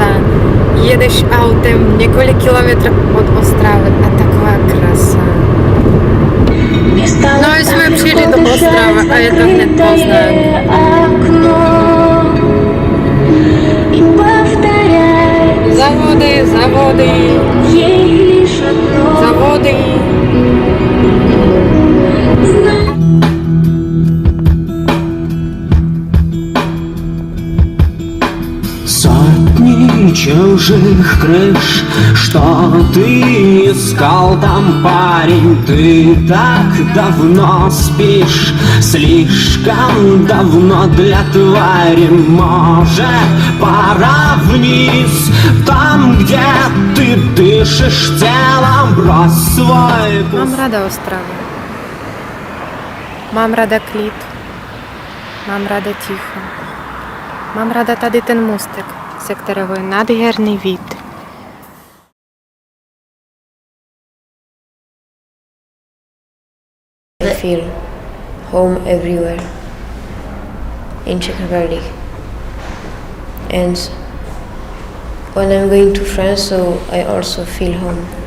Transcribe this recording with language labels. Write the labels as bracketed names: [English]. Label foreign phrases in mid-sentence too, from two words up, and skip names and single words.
[Czech] Jedeš autem několik kilometrů od Ostravy a taková krasa. No a jsme přijeli do Ostravy a je to hned poznat. Zavody. [Russian] Сотни чужих крыш, что ты искал там, парень? Ты так давно спишь, слишком давно для твари. Может, пора вниз, там, где ты дышишь телом, брось свой пуст. [Czech] Mám rada Ostravu. Mám rada klid. Mám rada ticho. Mám rada tady ten můstek, ze kterého je nádherný vid. [English] I feel home everywhere in Czech Republic. And when I'm going to France, so I also feel home.